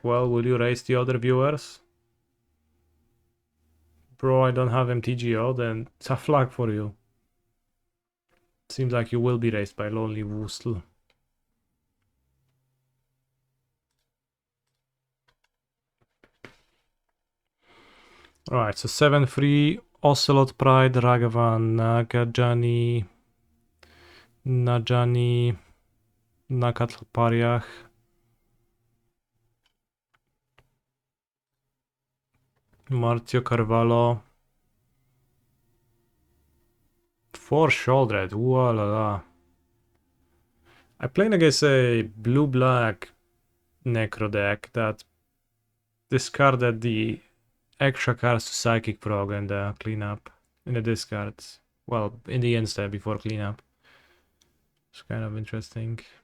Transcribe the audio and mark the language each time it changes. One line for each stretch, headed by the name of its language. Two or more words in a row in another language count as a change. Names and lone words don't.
English: Well, will you raise the other viewers? Bro, I don't have MTGO, then tough luck for you. Seems like you will be raised by Lonely Woostle. Alright, so 7-3, Ocelot Pride, Ragavan, Najani, Nakatlpariach, Martio Carvalho, 4 Sholdred, ooh la la. I played against a blue-black Necro deck that discarded the extra cards to Psychic Prog and the cleanup in the discards. Well, in the end step before cleanup. It's kind of interesting.